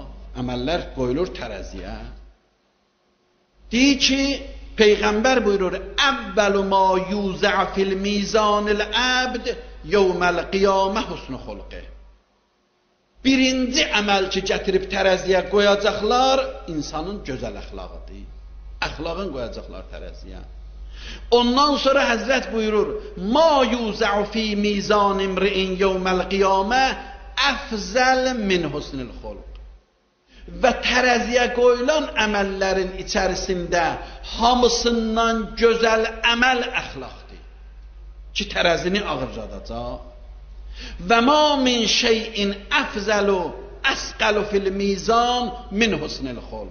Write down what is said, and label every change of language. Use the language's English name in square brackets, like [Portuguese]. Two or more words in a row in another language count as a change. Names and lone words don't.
[Azerbaijani] Əməllər qoyulur tərəziyə. Deyir ki, Peyğəmbər buyurur, [Arabic] أول ما يوضع في ميزان العبد يوم القيامة حسن خلقه. [Azerbaijani] Birinci əməl ki, gətirib tərəziyə qoyacaqlar, insanın gözəl əxlaqıdır. Əxlaqını qoyacaqlar tərəziyə. Ondan sonra Həzrət buyurur, [Arabic] ما يوضع في ميزان امرئ يوم القيامة أفضل من حسن الخلق. [Azerbaijani] Və tərəziyə qoyulan əməllərin içərisində hamısından gözəl əməl əxlaqdır ki, tərəzini ağırcadacaq. [Arabic] وما من شيء أفضل أثقل في الميزان من حسن الخلق.